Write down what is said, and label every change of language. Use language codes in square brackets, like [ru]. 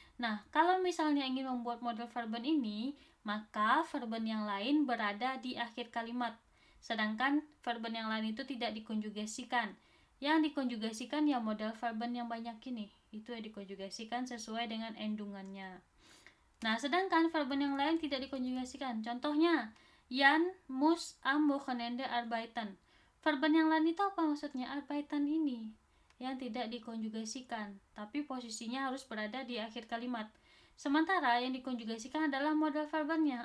[id] Nah, kalau misalnya ingin membuat model verben ini, maka verben yang lain berada di akhir kalimat. Sedangkan verben yang lain itu tidak dikonjugasikan. Yang dikonjugasikan ya modal verben yang banyak ini. Itu yang dikonjugasikan sesuai dengan endungannya. Nah, sedangkan verben yang lain tidak dikonjugasikan. Contohnya, [de] Jan muss am Wochenende arbeiten. [id] Verben yang lain itu apa maksudnya? Arbeiten ini yang tidak dikonjugasikan, tapi posisinya harus berada di akhir kalimat. Sementara yang dikonjugasikan adalah modal verbennya.